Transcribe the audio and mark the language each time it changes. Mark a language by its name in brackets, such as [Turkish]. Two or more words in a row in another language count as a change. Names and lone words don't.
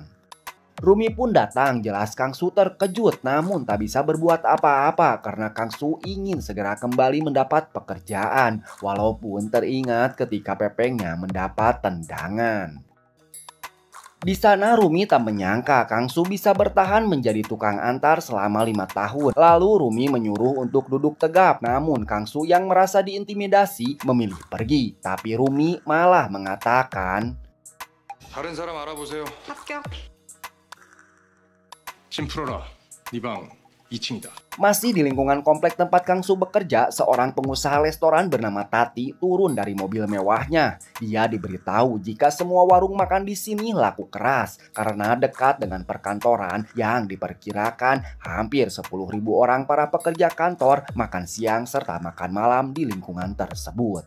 [Indonesian] Rumi pun datang, jelas Kang Su terkejut namun tak bisa berbuat apa-apa karena Kang Su ingin segera kembali mendapat pekerjaan walaupun teringat ketika pepengnya mendapat tendangan. Di sana Rumi tak menyangka Kang Su bisa bertahan menjadi tukang antar selama 5 tahun. Lalu Rumi menyuruh untuk duduk tegap namun Kang Su yang merasa diintimidasi memilih pergi. Tapi Rumi malah mengatakan, [Korean] 다른 사람 알아보세요. 합격. 짐 풀어라. 네 방 2층이다. [Indonesian] masih di lingkungan komplek tempat Kang Su bekerja, seorang pengusaha restoran bernama Tati turun dari mobil mewahnya. Dia diberitahu jika semua warung makan di sini laku keras karena dekat dengan perkantoran yang diperkirakan hampir 10.000 orang para pekerja kantor makan siang serta makan malam di lingkungan tersebut.